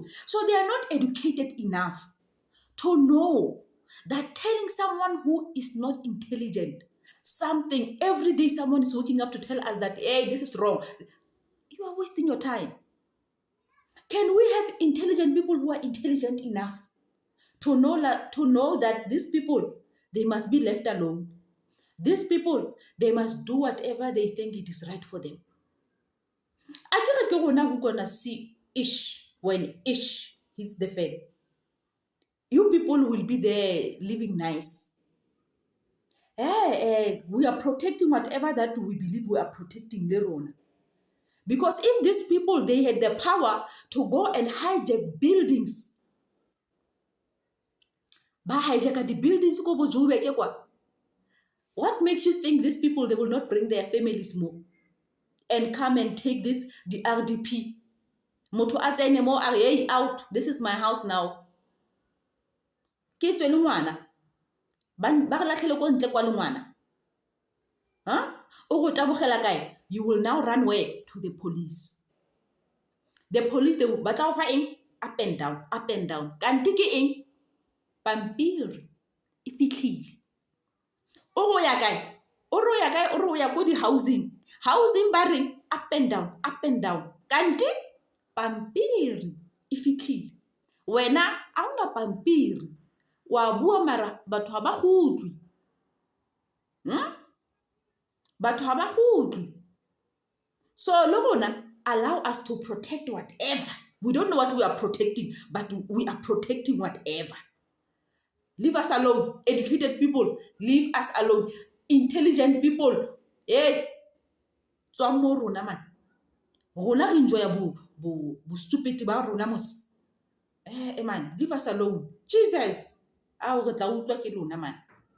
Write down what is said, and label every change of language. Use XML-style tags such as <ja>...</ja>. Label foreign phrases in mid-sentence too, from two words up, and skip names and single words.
<en>So they are not educated enough to know that telling someone who is not intelligent something every day, someone is waking up to tell us that, hey, this is wrong. You are wasting your time. Can we have intelligent people who are intelligent enough to know that these people, they must be left alone? These people, they must do whatever they think it is right for them.</en> <tn>Akere ke rona</tn> <en>who gonna see ish when ish hits the fan. You people will be there living nice. We are protecting whatever that we believe we are protecting</en> <tn>le rona.</tn> <en>Because if these people, they had the power to go and hijack buildings, ba hijack the buildings</en> <tn>ko bo Joburg kwa.</tn> <en>What makes you think these people, they will not bring their families more and come and take the RDP?</en> <tn>Motho a tsene mo a re,</tn> <en>hey, out, this is my house now.</en> <tn>Ke tswe le ngwana ba re latlhele ko ntle kwa le ngwana. Huh? O go tabogela kae?</tn> <en>You will now run where? To the police. The police</en> <tn>ba tla go fa eng</tn> <en>up and down, up and down.</en> <tn>Kante ke eng pampiri e fitlhile. O go ya kae? O re o ya kae? O re o ya ko di-housing.</tn> <en>Housing</en> <tn>ba reng</tn> <en>up and down, up and down.</en> <tn>Kante pampiri e fitlhile. Wena a una pampiri. Wa bua mara batho ga ba go utlwe. Batho ga ba go utlwe. So le rona,</tn> <en>allow us to protect whatever. We don't know what we are protecting, but we are protecting whatever. Leave us alone. Educated people, leave us alone. Intelligent people,</en> <tn>tswa mo rona man. Rona re enjoy bo stupid ba rona mos.</tn> <en>Man, leave us alone. Jesus,</en> <tn>a re tla utlwa ke lona man.</tn>